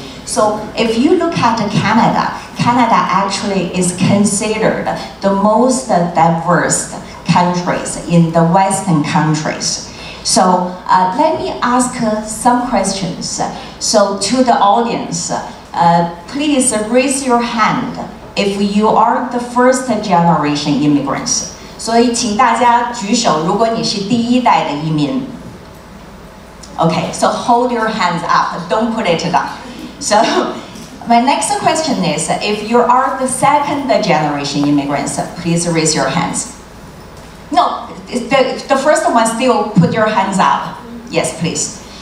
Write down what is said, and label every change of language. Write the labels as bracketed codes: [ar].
[en] So if you look at Canada, Canada actually is considered the most diverse countries in the Western countries. So let me ask some questions. So to the audience, please raise your hand if you are the first generation immigrants. [zh] 所以请大家举手，如果你是第一代的移民。 [en] Okay, so hold your hands up, don't put it down. So my next question is, if you are the second generation immigrants, please raise your hands. No, the first one still put your hands up. Yes, please.